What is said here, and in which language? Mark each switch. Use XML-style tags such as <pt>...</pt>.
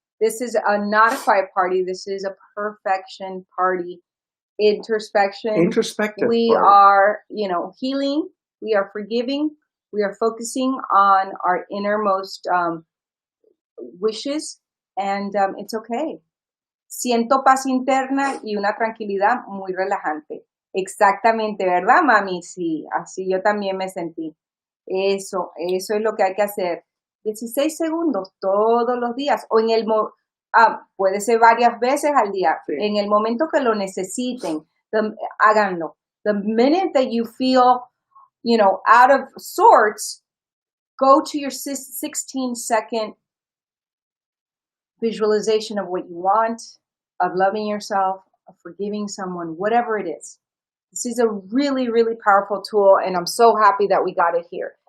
<en>This is not a quiet party. This is a perfection party. Introspective. We are, healing. We are forgiving. We are focusing on our innermost wishes, and it's okay.</en> <es>Siento paz interna y una tranquilidad muy relajante. Exactamente, ¿verdad, mami? Sí, así yo también me sentí. Eso es lo que hay que hacer. 16 segundos todos los días, o puede ser varias veces al día. Sí. En el momento que lo necesiten, háganlo.</es> <en>The minute that you feel, out of sorts, go to your 16-second visualization of what you want, of loving yourself, of forgiving someone, whatever it is. This is a really, really powerful tool, and I'm so happy that we got it here.</en>